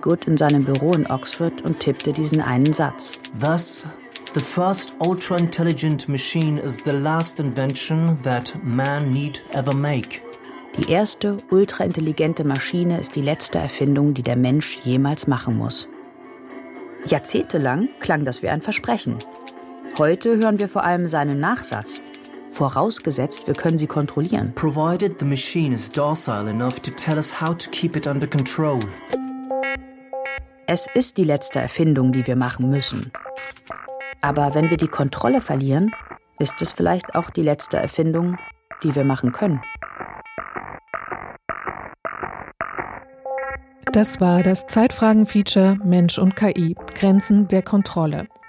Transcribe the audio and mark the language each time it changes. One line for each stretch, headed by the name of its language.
German: Goode in seinem Büro in Oxford und tippte diesen einen Satz.
English: Thus, the first ultra-intelligent machine is the last invention that man need ever make.
German: Die erste ultra-intelligente Maschine ist die letzte Erfindung, die der Mensch jemals machen muss. Jahrzehntelang klang das wie ein Versprechen. Heute hören wir vor allem seinen Nachsatz. Vorausgesetzt, wir können sie kontrollieren.
English: Provided the machine is docile enough to tell us how to keep it under control.
German: Es ist die letzte Erfindung, die wir machen müssen. Aber wenn wir die Kontrolle verlieren, ist es vielleicht auch die letzte Erfindung, die wir machen können. Das war das Zeitfragen-Feature Mensch und KI – Grenzen der Kontrolle.